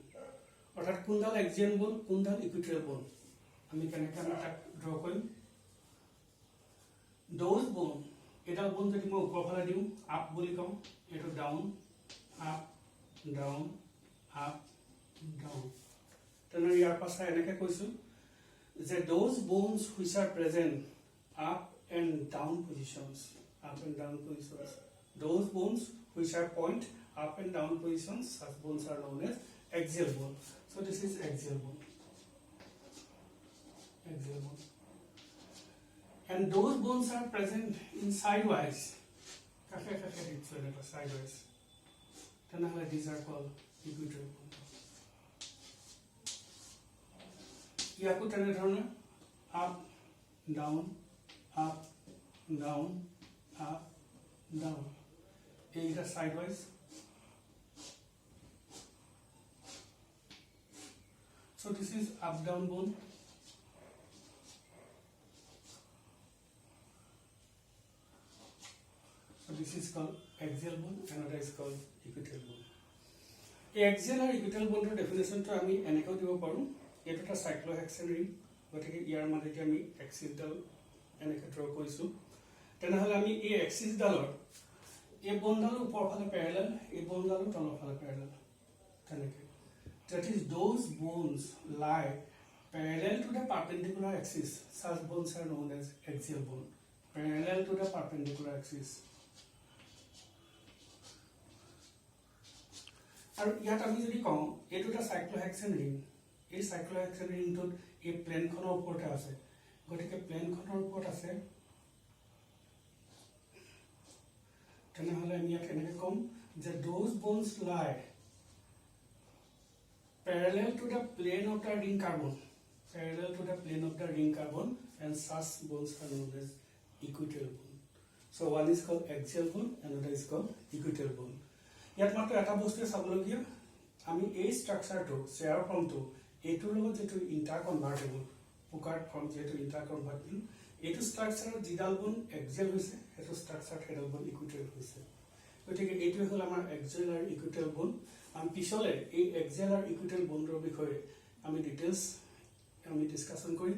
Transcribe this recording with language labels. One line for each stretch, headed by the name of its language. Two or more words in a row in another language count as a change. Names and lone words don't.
Assamese: অৰ্থাৎ কোনডাল
English: axial bone,
Assamese: কোনডাল
English: equatorial bone,
Assamese: আমি কেনেকৈ তাক ড্ৰ কৰিম।
English: those bone,
Assamese: এডাল বন যদি মই ওপৰ ফালে দিওঁ আপ বুলি কওঁ, এইটো
English: down up down up down.
Assamese: তেনে ইয়াৰ পাছত এনেকৈ কৈছোঁ যে
English: দ'জ bones which are present up and down positions, those bones which are point up and down positions, such bones are known as axial bone. So this is axial bone. And those bones are present in sidewise. Sidewise. These are called equatorial bone.
Assamese: ইয়াকো তেনেধৰণে
English: up down up down up down,
Assamese: এইকেইটা সাইডৱাইজ।
English: So this is up down bone. So this is called axial bone, another is called equatorial bone.
Assamese: এই axial আৰু
English: equatorial bone
Assamese: ডেফিনেশ্যনটো আমি এনেকৈ দিব পাৰোঁ। এইটো এটা
English: cyclohexane ring,
Assamese: গতিকে ইয়াৰ মাজতে আমি এক্সিছডাল এনেকৈ ড্ৰ কৰিছোঁ। তেনেহ'লে আমি এই এক্সিছডালৰ এই বনডালৰ ওপৰ ফালে পেৰেলেল, এই বনডালৰ তলৰ ফালে পেৰেলেল, তেনেকৈ।
English: That is, those bones lie parallel to the perpendicular axis. Such bones are known as axial bone, parallel to the perpendicular axis.
Assamese: আৰু ইয়াত আমি যদি কওঁ এইটো এটা
English: cyclohexane ring,
Assamese: এই
English: cyclohexane ringটোত
Assamese: এই প্লেনখনৰ ওপৰতে আছে, গতিকে প্লেনখনৰ ওপৰত আছে, তেনেহ'লে আমি ইয়াত এনেকৈ ক'ম যে
English: those bones lie parallel to the plane of the ring carbon, parallel to the plane of the ring carbon, and such bones are known as equatorial bone. So one is called axial bone, another is called equatorial bone.
Assamese: ইয়াত মাত্ৰ এটা বস্তুৱে চাবলগীয়া, আমি এই ষ্ট্ৰাকচাৰটো
English: chair formটো
Assamese: এইটোৰ লগত যেটো ইণ্টাৰকনভাৰ্টেবল,
English: poker form
Assamese: যেটো ইণ্টাৰকনভাৰ্টেবল, এইটো ষ্ট্ৰাকচাৰৰ যিডাল বন এক্সিয়েল হৈছে, সেইটো ষ্ট্ৰাকচাৰ সেইডাল বন ইকুইটৰিয়েল হৈছে। গতিকে এইটোৱে হ'ল আমাৰ এক্সিয়েল আৰু
English: equatorial bone.
Assamese: আমি পিছলৈ এই এক্সিয়েল আৰু
English: equatorial boneৰ
Assamese: বিষয়ে আমি ডিটেইলছ আমি ডিছকাশ্যন কৰিম।